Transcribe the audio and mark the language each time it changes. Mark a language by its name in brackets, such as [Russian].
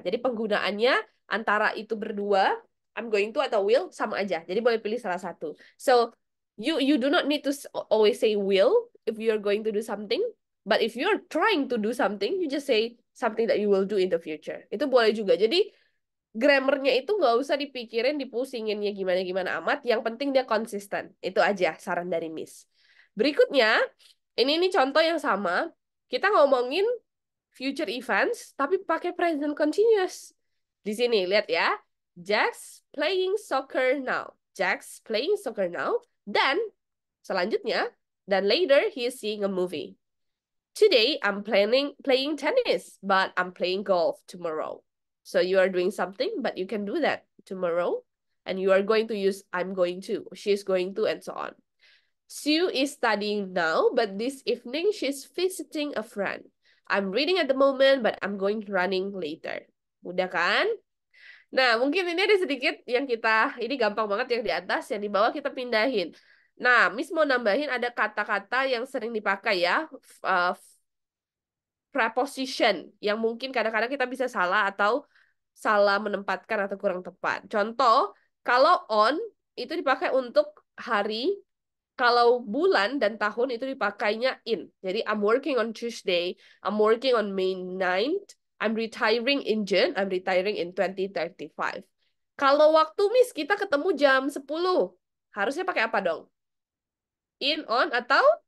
[Indonesian] Jadi, penggunaannya antara itu berdua, [English] I'm going to [Indonesian] atau will sama aja. Jadi, boleh pilih salah satu. [English] So, you do not need to always say will if you're going to do something. But if you're trying to do something, you just say something that you will do in the future. [Indonesian] Itu boleh juga. Jadi, grammarnya itu nggak usah dipikirin, dipusinginnya gimana-gimana amat. Yang penting dia konsisten. Itu aja saran dari Miss. Berikutnya, ini contoh yang sama. Kita ngomongin future events, tapi pakai present continuous. Di sini, lihat ya. [English] Jack's playing soccer now. Jack's playing soccer now. [Indonesian] Dan, selanjutnya, dan [English] later he is seeing a movie. Today, I'm playing tennis, but I'm playing golf tomorrow. So you are doing something, but you can do that tomorrow. And you are going to use I'm going to, she's going to, and so on. Sue is studying now, but this evening she's visiting a friend. I'm reading at the moment, but I'm going running later. [Indonesian] Mudah kan? Nah, mungkin ini ada sedikit yang ini gampang banget yang di atas, yang di bawah kita pindahin. Nah, Miss mau nambahin ada kata-kata yang sering dipakai ya, preposition, yang mungkin kadang-kadang kita bisa salah atau salah menempatkan atau kurang tepat. Contoh, kalau on itu dipakai untuk hari, kalau bulan dan tahun itu dipakainya in. [English] Jadi, I'm working on Tuesday, I'm working on May 9th, I'm retiring in June, I'm retiring in 2035. [Indonesian] Kalau waktu Miss kita ketemu jam 10, harusnya pakai apa dong? In, on, atau?